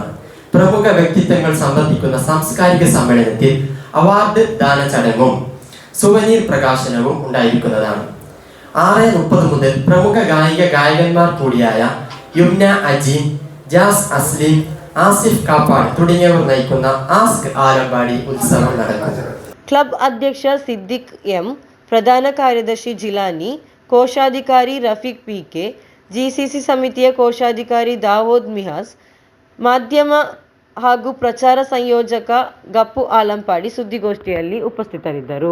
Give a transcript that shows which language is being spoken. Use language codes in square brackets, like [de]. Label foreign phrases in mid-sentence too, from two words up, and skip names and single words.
[ml] പ്രമുഖ വ്യക്തിത്വങ്ങൾ സംബന്ധിക്കുന്ന സാംസ്കാരിക സമ്മേളനത്തിൽ അവാർഡ് ദാന ചടങ്ങും സുവനീർ പ്രകാശനവും ഉണ്ടായിരിക്കുന്നതാണ്. 6:30 മുതൽ പ്രമുഖ ഗായകന്മാർ കൂടിയായ യുംന അജീം, ജാസ് അസ്ലിം, ആസിഫ് കാപ്പാട് തുടങ്ങിയവർ നയിക്കുന്ന ആസ്ക് ആലമ്പാടി ഉത്സവം നടക്കും. [kn] ಕ್ಲಬ್ ಅಧ್ಯಕ್ಷ ಸಿದ್ದಿಕ್ ಎಂ, ಪ್ರಧಾನ ಕಾರ್ಯದರ್ಶಿ ಜಿಲಾನಿ, ಕೋಶಾಧಿಕಾರಿ ರಫೀಕ್ ಪಿಕೆ, ಜಿಸಿಸಿ ಸಮಿತಿಯ ಕೋಶಾಧಿಕಾರಿ ದಾವೂದ್ ಮಿಹಾಸ್, ಮಾಧ್ಯಮ ಹಾಗೂ ಪ್ರಚಾರ ಸಂಯೋಜಕ ಗಪ್ಪು ಆಲಂಪಾಡಿ ಸುದ್ದಿಗೋಷ್ಠಿಯಲ್ಲಿ ಉಪಸ್ಥಿತರಿದ್ದರು.